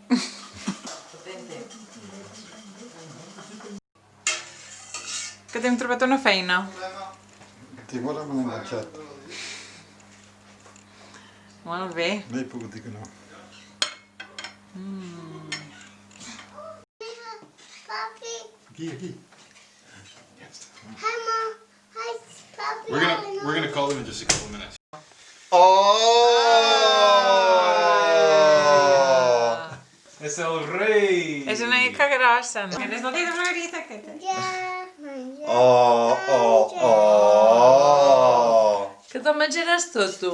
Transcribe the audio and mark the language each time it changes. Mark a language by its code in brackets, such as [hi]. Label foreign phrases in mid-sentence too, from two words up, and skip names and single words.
[ca] Que t'hem trobat una feina. Timora me l'he enganxat. Molt bé. No he pogut dir que no. Aquí. [en] Hi, Mom. Hi, Papi. We're gonna call them in just a couple minutes. [ca] És el rei! És una mica grossa, no? És la teva Margarita, aquesta. Que te'l menjaràs tot, tu?